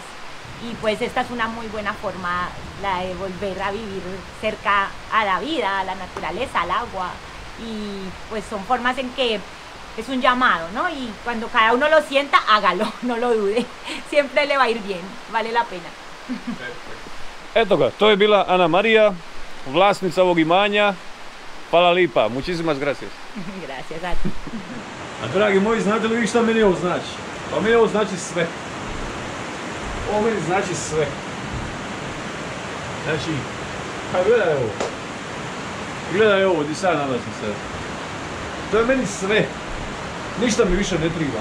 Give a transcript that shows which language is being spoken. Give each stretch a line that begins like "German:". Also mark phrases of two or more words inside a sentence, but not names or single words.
Spanish: Y pues esta es una muy buena forma, la de volver a vivir cerca a la vida, a la naturaleza, al agua. Y pues son formas en que es un llamado, ¿no? Y cuando cada uno lo sienta, hágalo, no lo dude. Siempre le va a ir bien, vale la pena.
Croatian: Eto ga, to je bila Ana Marija, vlasnica ovog imanja. Hvala lipa,
Spanish: muchísimas gracias. Gracias a ti.
Croatian: A dragi moji, znate li vi šta meni ovo znači? Pa meni ovo znači sve. Ovo meni znači sve. Znači, pa gledaj ovo. Gledaj ovo, di sad nalazim se. To je meni sve. Ništa mi više ne triba.